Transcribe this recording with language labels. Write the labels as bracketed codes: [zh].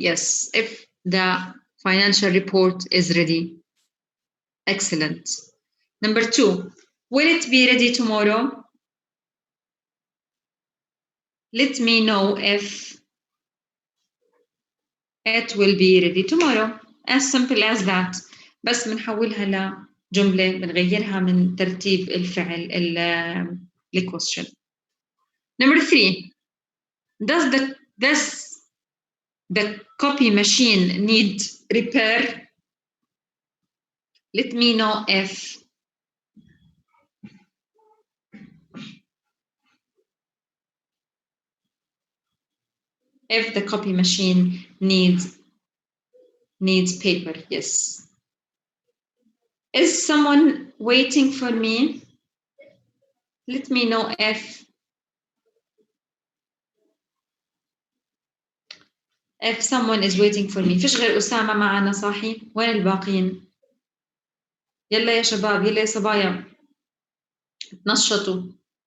[en] Yes, if the financial report is ready. Excellent. Number 2: will it be ready tomorrow? Let me know if it will be ready tomorrow. As simple as that. [ar] بس بنحولها لجملة بنغيرها من ترتيب الفعل question. [en] Number 3: does the copy machine need repair? Let me know if the copy machine needs paper. Yes. Is someone waiting for me? Let me know if someone is waiting for me. [ar] فيش غير أسامة معنا صاحي؟ وين الباقيين؟ يلا يا شباب، يلا يا صبايا، تنشطوا.